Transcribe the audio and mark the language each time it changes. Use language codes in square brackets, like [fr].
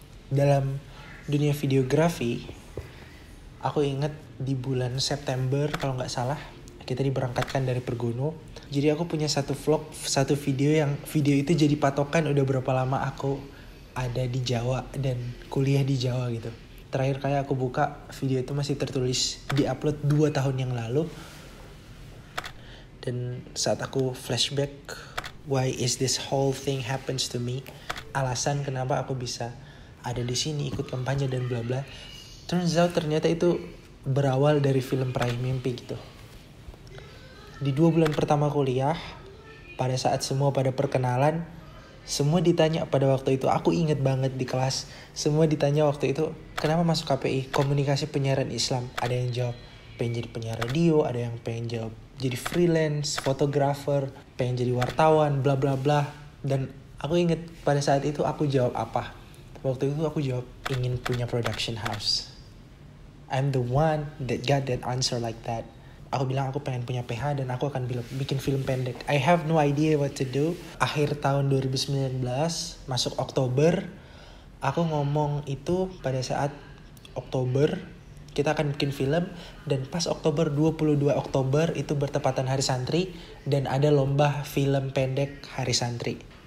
[id] Dalam dunia videografi, aku inget di bulan September kalau nggak salah, kita diberangkatkan dari Pergunu. Jadi aku punya satu vlog, satu video yang video itu jadi patokan udah berapa lama aku ada di Jawa dan kuliah di Jawa gitu. Terakhir kali aku buka video itu masih tertulis di-upload 2 tahun yang lalu. Dan saat aku [en] flashback, why is this whole thing happens to me? [id] Alasan kenapa aku bisa ada di sini ikut kampanye dan bla bla. [en] Turns out [id] ternyata itu berawal dari film Peraih Mimpi gitu. Di 2 bulan pertama kuliah, pada saat semua pada perkenalan, semua ditanya pada waktu itu, aku inget banget di kelas, semua ditanya waktu itu, kenapa masuk KPI? Komunikasi penyiaran Islam. Ada yang jawab pengen jadi penyiar radio, ada yang pengen jawab jadi freelance, fotografer, pengen jadi wartawan, bla bla bla. Dan aku inget pada saat itu aku jawab apa? Waktu itu aku jawab ingin punya production house. [en] I'm the one that got that answer like that. [id] Aku bilang aku pengen punya PH dan aku akan bikin film pendek. [en] I have no idea what to do. [id] Akhir tahun 2019, masuk Oktober, aku ngomong itu pada saat Oktober kita akan bikin film. Dan pas Oktober, 22 Oktober itu bertepatan Hari Santri dan ada lomba film pendek Hari Santri.